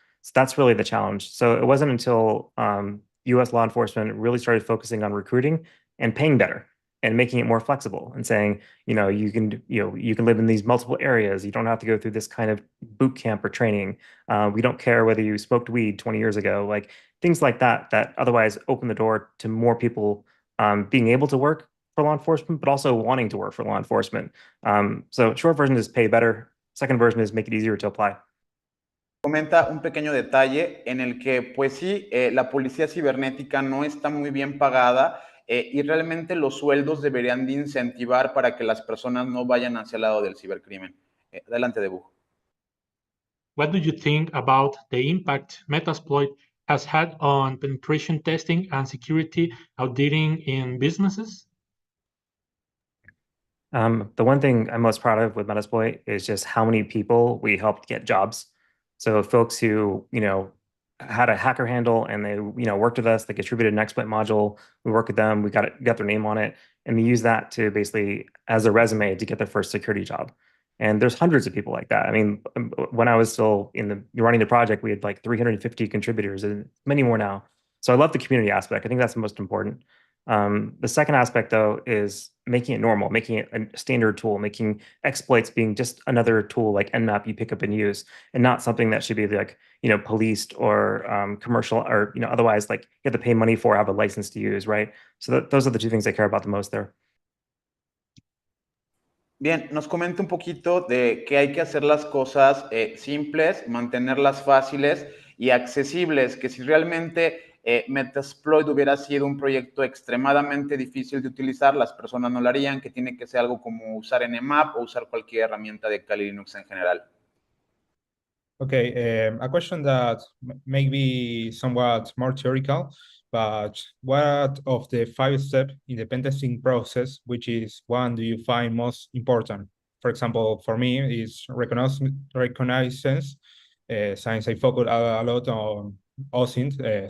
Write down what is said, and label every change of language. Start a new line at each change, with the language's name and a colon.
English: So that's really the challenge. So it wasn't until US law enforcement really started focusing on recruiting and paying better and making it more flexible and saying, you know, you can live in these multiple areas. You don't have to go through this kind of boot camp or training. We don't care whether you smoked weed 20 years ago, like things like that, that otherwise open the door to more people being able to work for law enforcement, but also wanting to work for law enforcement. So short version is pay better. Second version is make it easier to apply.
Spanish: Comenta un pequeño detalle en el que, pues sí, la policía cibernética no está muy bien pagada y realmente los sueldos deberían de incentivar para que las personas no vayan hacia el lado del cibercrimen. Adelante, Debu.
English: What do you think about the impact Metasploit has had on penetration testing and security auditing in businesses? The one thing I'm most proud of with Metasploit is just how many people we helped get jobs. So folks who, you know, had a hacker handle and they, you know, worked with us, they contributed an exploit module, we worked with them, we got their name on it, and we use that to basically as a resume to get their first security job. And there's hundreds of people like that. I mean, when I was still running the project, we had like 350 contributors and many more now. So I love the community aspect. I think that's the most important. The second aspect, though, is making it normal, making it a standard tool, making exploits being just another tool like Nmap you pick up and use, and not something that should be like, you know, policed or commercial or, you know, otherwise like you have to pay money for, have a license to use, right? So those are the two things I care about the most there.
Spanish: Bien, nos comenta un poquito de que hay que hacer las cosas simples, mantenerlas fáciles y accesibles, que si realmente Metasploit hubiera sido un proyecto extremadamente difícil de utilizar, las personas no lo harían, que tiene que ser algo como usar Nmap o usar cualquier herramienta de Kali Linux en general.
English: Okay, a question that may be somewhat more theoretical, but what of the 5 steps in the pen testing process, which is one do you find most important? For example, for me, is reconnaissance, since I focus a lot on OSINT.